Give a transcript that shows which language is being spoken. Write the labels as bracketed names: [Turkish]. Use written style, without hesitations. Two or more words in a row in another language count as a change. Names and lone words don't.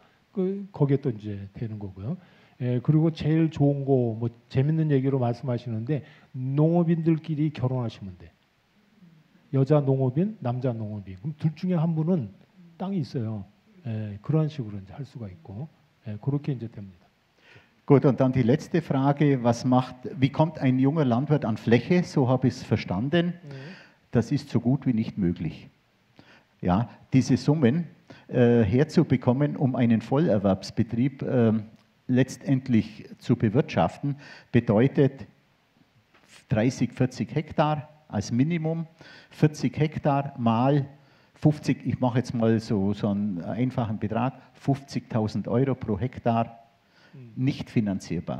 [Korean] 거기에 또 이제 되는 거고요. 그리고 제일 좋은 거, 뭐 재밌는 얘기로 말씀하시는데, 농업인들끼리 결혼하시면 돼. 여자 농업인, 남자 농업인. 그럼 둘 중에 한 분은 땅이 있어요. 그런 식으로 이제 할 수가 있고, 그렇게 이제 됩니다. [German] Gut, und dann die letzte Frage, wie kommt ein junger Landwirt an Fläche? So habe ich es verstanden. Das ist so gut wie nicht möglich. Ja, diese Summen herzubekommen, um einen Vollerwerbsbetrieb letztendlich zu bewirtschaften, bedeutet 30, 40 Hektar als Minimum, 40 Hektar mal 50, ich mache jetzt mal so einen einfachen Betrag, 50.000 € pro Hektar, nicht finanzierbar.